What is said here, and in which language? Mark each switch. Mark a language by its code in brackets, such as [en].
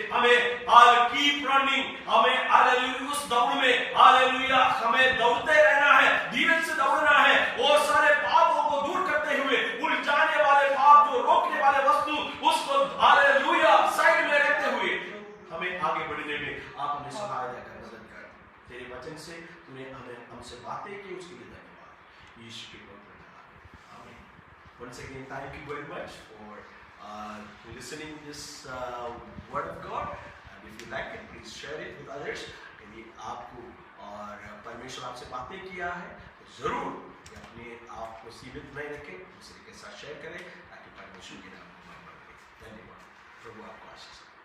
[hi] हमें [en] keep running, [hi] हमें hallelujah उस दौड़ में हालेलुया हमें दौड़ते रहना है, धीरज से दौड़ना है और सारे पापों को दूर करते हुए उलझाने वाले पाप जो रोकने वाले वस्तु उसको हालेलुया साइड में रखते हुए हमें आगे बढ़ने में आप हमें सहायता कर, मदद कर। तेरे वचन से तूने हमें हमसे बातें की, उसके लिए धन्यवाद यीशु के पवित्र नाम में, आमीन। [en] Once again, thank you very much for listening this word of God, and if you like it, please share it with others। [hi] यदि आपको और परमेश्वर आपसे बातें किया है तो जरूर अपने आप को सीमित नहीं रखें, दूसरे के साथ शेयर करें ताकि परमेश्वर के नाम को महिमा मिले। धन्यवाद। प्रभु आपको आशीष